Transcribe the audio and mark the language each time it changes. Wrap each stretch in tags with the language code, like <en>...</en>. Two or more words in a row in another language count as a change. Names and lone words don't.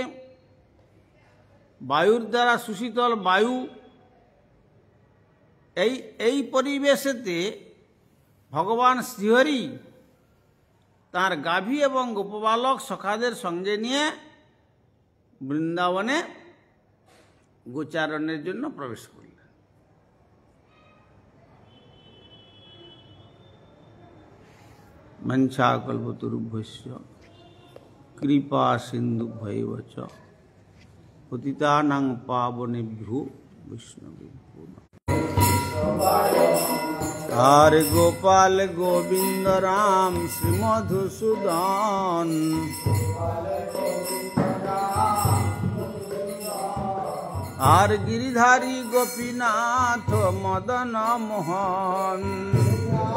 <bn>বায়ুর দ্বারা সুশীতল বায়ু, এই পরিবেশেতে ভগবান শ্রীহরি তাঁর গাভী এবং গোপবালক সখাদের সঙ্গে নিয়ে বৃন্দাবনে গোচারণের জন্য প্রবেশ করলেন।</bn> <sa>মঞ্চাকল্পতরুভ্যশ্চ কৃপা সিন্ধুভ্যৈব চ পতিতানাং পাবনেভ্যো বৈষ্ণবেভ্যো নমঃ।</sa> <bn>হরে গোপাল গোবিন্দ রাম শ্রী মধুসূদন, আর গিরিধারী গোপীনাথ মদন মোহন।</bn>